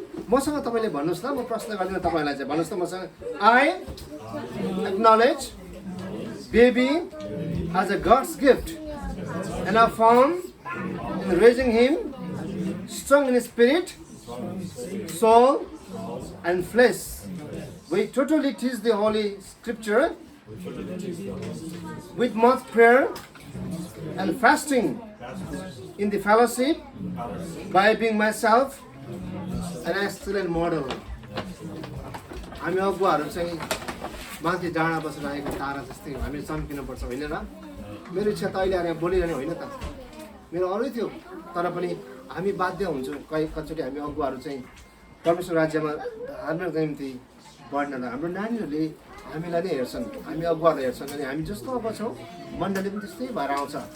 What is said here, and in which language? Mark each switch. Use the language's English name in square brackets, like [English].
[Nepali] मसँग तपाईँले भन्नुहोस् न म प्रश्न गर्दिनँ तपाईँलाई चाहिँ भन्नुहोस् न मसँग [English] I acknowledge baby as a God's gift and a firm in raising him strong in spirit soul and flesh. We totally teach the Holy Scripture with much prayer and fasting in the fellowship by being myself an excellent model. [Nepali] हामी अगुवाहरू चाहिँ माथि डाँडा बसेर आएको तारा जस्तै हामी चम्किनुपर्छ होइन र। मेरो इच्छा त अहिले आएर बोलिरहने होइन त मेरो अरू थियो तर पनि हामी बाध्य हुन्छौँ कतिचोटि हामी अगुवाहरू चाहिँ परमेश्वर राज्यमा धार्मिक निम्ति बढ्नलाई हाम्रो नानीहरूले हामीलाई नै हेर्छन् हामी अगुवाहरूलाई हेर्छन् अनि हामी जस्तो अब छौँ मण्डली पनि त्यस्तै भएर आउँछ।